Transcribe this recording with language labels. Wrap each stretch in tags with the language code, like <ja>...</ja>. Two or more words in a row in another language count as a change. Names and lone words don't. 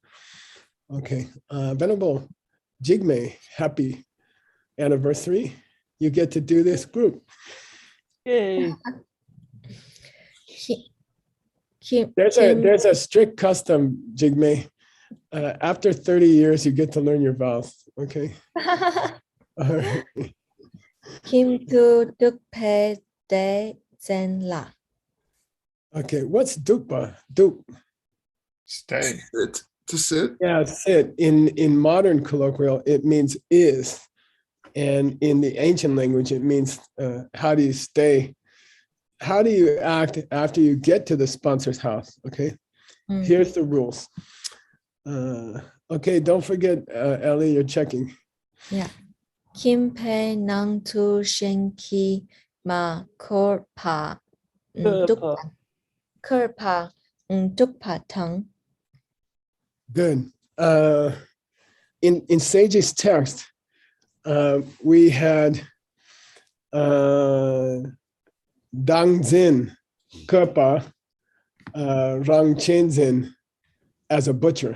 <en>Okay, Venerable Jigme, happy anniversary. You get to do this group. Yay. There's a strict custom, Jigme. After 30 years, you get to learn your vows, okay? All right.</en> <bo>Kim tu duk pe de zen la.</bo> <en>Okay, what's dukpa? Duk. Stay. Sit. To sit. Yeah, sit. In modern colloquial, it means is. And in the ancient language, it means how do you stay? How do you act after you get to the sponsor's house? Okay, here's the rules. Okay, don't forget, Ellie, you're checking. Yeah.</en> <bo>Kim pe nang tu shen ki ma korpa tukpa kerpa tukpa tang.</bo> <en>Good. In Sage's text, we had</en> <bo>Dang Zin Kerpa Rang Chenzin</bo> <en>as a butcher.</en>